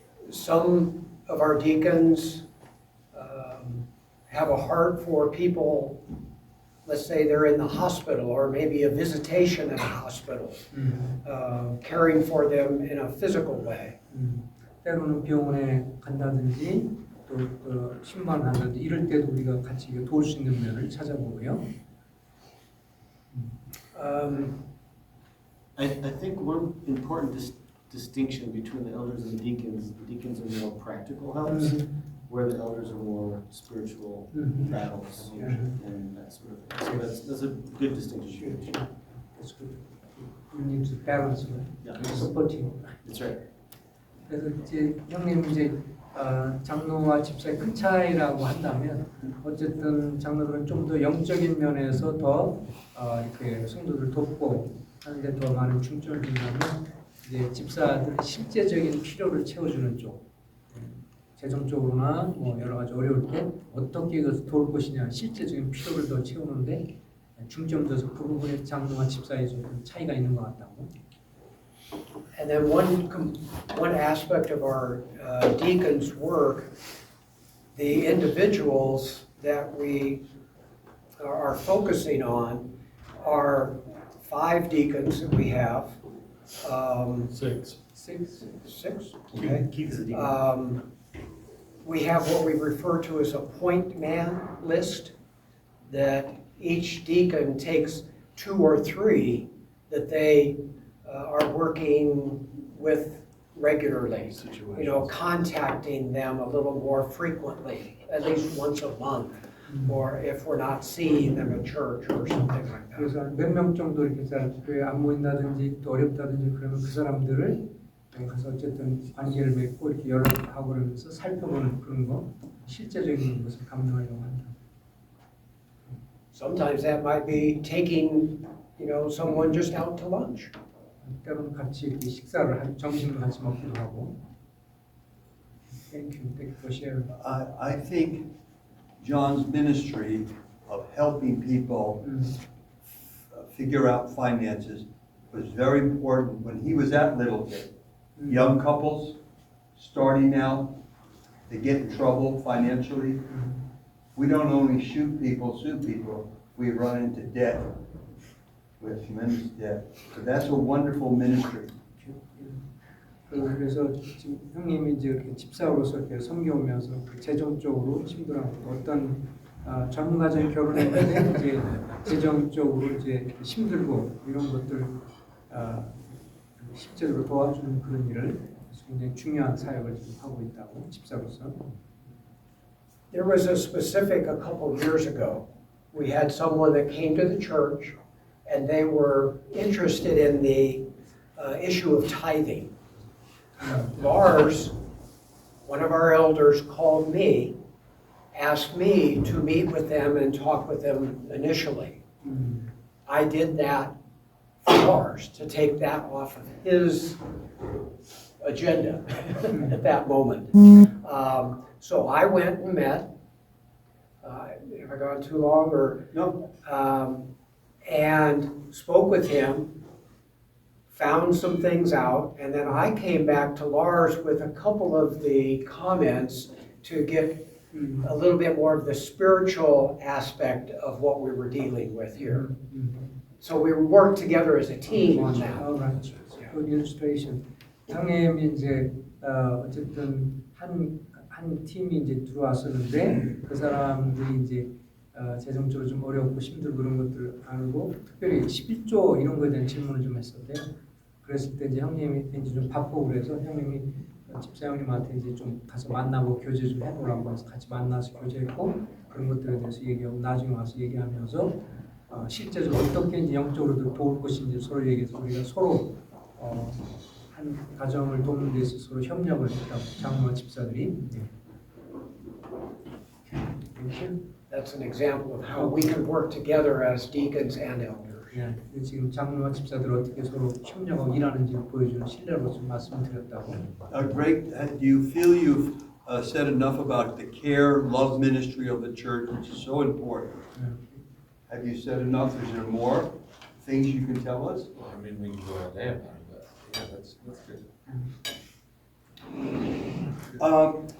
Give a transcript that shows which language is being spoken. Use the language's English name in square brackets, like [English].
[English] Some of our deacons have a heart for people, let's say they're in the hospital or maybe a visitation at a hospital, caring for them in a physical way. [Korean] 때로는 병원에 간다든지 또 신방한다든지 이럴 때도 우리가 같이 도울 수 있는 면을 찾아보고요. [English] I think one important distinction between the elders and the deacons are more practical helps, where the elders are more spiritual battles and that sort of thing. So that's a good distinction. That's good. You need to balance it. Supporting. That's right. [Korean] 그래서 이제 형님 이제 장로와 집사의 큰 차이라고 한다면 어쨌든 장로들은 좀 더 영적인 면에서 더 이렇게 성도들을 돕고 하는데 더 많은 중점을 둔다면 이제 집사들의 실제적인 필요를 채워주는 쪽 재정적으로나 뭐 여러 가지 어려울 때 어떻게 이것을 도울 것이냐 실제적인 필요를 더 채우는데 중점 둬서 그 부분에 장로와 집사의 좀 차이가 있는 것 같다고. [English] And then one aspect of our deacons' work, the individuals that we are focusing on are 5 deacons that we have. 6. 6? Okay. We have what we refer to as a point man list, that each deacon takes 2 or 3 that they are working with regularly, contacting them a little more frequently, at least once a month, or if we're not seeing them at church or something like that. [Korean] 그래서 몇 명 정도 이렇게 교회 안 모인다든지 또 어렵다든지 그러면 그 사람들을 가서 어쨌든 관계를 맺고 이렇게 연락하고 그러면서 살펴보는 그런 거 실제적인 것을 감당하려고 한다. [English] Sometimes that might be taking, someone just out to lunch. [Korean] 때로는 같이 이렇게 식사를 점심을 같이 먹기도 하고. [English] Thank you for sharing. I think John's ministry of helping people figure out finances was very important when he was at Littleton. Young couples starting out, they get in trouble financially. We don't only sue people, we run into debt. We have tremendous debt. So that's a wonderful ministry. [Korean] 그래서 지금 형님이 이제 이렇게 집사로서 이렇게 섬겨오면서 재정적으로 힘들어 어떤 젊은 가정이 결혼했는데 이제 재정적으로 이제 힘들고 이런 것들 실제로 도와주는 그런 일을 굉장히 중요한 사역을 지금 하고 있다고 집사로서. [English] There was a specific a couple of years ago. We had someone that came to the church and they were interested in the issue of tithing. Lars, one of our elders, called me, asked me to meet with them and talk with them initially. I did that for Lars, to take that off of his agenda at that moment. So I went and met, have I gone too long or? No. And spoke with him, found some things out, and then I came back to Lars with a couple of the comments to get a little bit more of the spiritual aspect of what we were dealing with here. So we worked together as a team on that. All right. Good illustration. [Korean] 형님이 이제 어쨌든 한 팀이 이제 들어왔었는데 그 사람들이 이제 재정적으로 좀 어렵고 힘들고 그런 것들을 알고 특별히 11조 이런 거에 대한 질문을 좀 했었대요. 그랬을 때 이제 형님이 이제 좀 바쁘고 그래서 형님이 집사 형님한테 이제 좀 가서 만나고 교제 좀 해보라고 해서 같이 만나서 교제했고 그런 것들에 대해서 얘기하고 나중에 와서 얘기하면서 실제적으로 어떻게 이제 영적으로도 도울 것인지 서로 얘기해서 우리가 서로 한 가정을 돕는 데 있어서 서로 협력을 했다고 장로와 집사들이. [English] That's an example of how we can work together as deacons and elders. [Korean] 예, 지금 장로와 집사들 어떻게 서로 협력하고 일하는지를 보여주는 신뢰로 좀 말씀드렸다고. [English] Greg, do you feel you've said enough about the care, love ministry of the church, which is so important? Have you said enough? Is there more things you can tell us? Well, I mean, we can go all day about it, but yeah, that's good.